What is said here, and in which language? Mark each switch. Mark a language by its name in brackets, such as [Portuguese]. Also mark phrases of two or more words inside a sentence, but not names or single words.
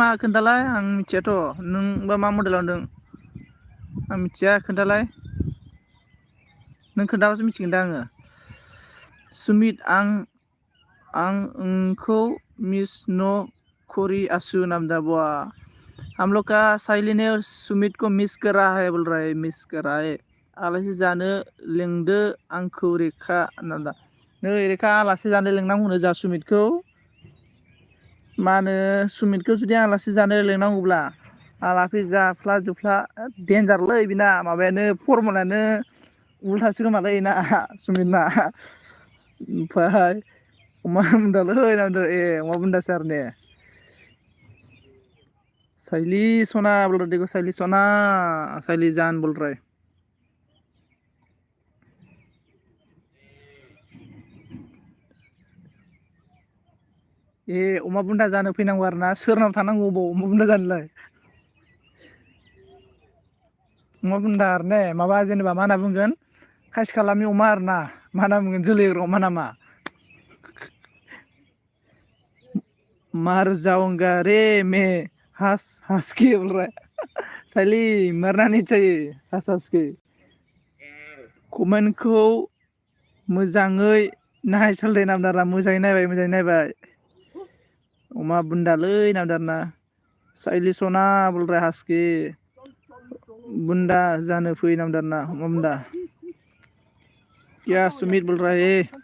[Bodo] खोन्थालाय आं मिथियाथ' नोंबा मा मडेलाव होनदों आं मिथिया खोन्थालाय नों खोन्थाबासो मिथिगोन दा आङो सुमित आं [Hindi] उनको मिस [Bodo] नो खोरी आसू नाम दा बुआ [Hindi] हम लोग का साइली ने सुमित को मिस कर रहा है बोल रहा है मिस कर रहा है [Bodo] आलासि जानो लेंदो आंखौ रेखा नाम दा नै रेखा आलासि जानो लेंनांगौनो जा सुमितखौ मा होनो सुमितखौ जुदि आलासि जानो लेंनांगौब्ला आलासि जाफ्ला जुफ्ला देन्जारलै बिना माबायानो फरमुलायानो उल्थासो खोमालै ना सुमितना ओमफ्राय अमा बुन्दालै अमा बुन्दासो आरो ने साइली सना बोल रहा देखो साइली सोना साइली जान बोल रहा है अमा बुन्दा जानो फैनांगौ आरो ना सोरनाव थानांगौ अबाव अमा बुन्दा जानोलाय अमा बुन्दा आरो ने माबा जेनेबा मा होनना बुंगोन खासि खालामि अमा आरो ना मा होनना बुंगोन जोलै एरग्रा अमा नामा [Hindi] मार जाऊंगा रे मैं हंस हंस के बोल रहा है साइली मरना नहीं चाहिए हंस हंस के [Bodo] कमेन्टखौ मोजाङै नायस'लदे नामदारा मोजाङै नायबाय अमा बुन्दालै नामदारना [Hindi] साइली सना बोल रहा है हंस के [Bodo] बुन्दा जानो फै नामदारना अमा बुन्दा [Hindi] क्या सुमित बोल रहा है